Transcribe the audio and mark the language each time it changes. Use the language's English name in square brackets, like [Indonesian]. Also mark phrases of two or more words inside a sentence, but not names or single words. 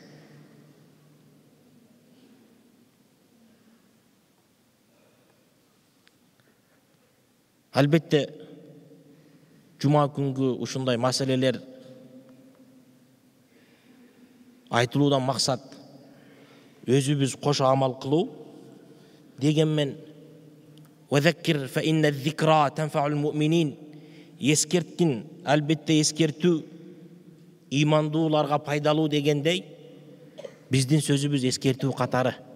[Kyrgyz] Албетте, жума күнгү ушундай маселелер айтылуудан максат өзүбүз кошо амал кылуу. [Arabic] Дегенмен وذكر فإن الذكرى تنفع المؤمنين. [Kyrgyz] Ескерткин, албетте ескертүү имандууларга пайдалуу дегендей, биздин сөзүбүз ескертүү катары.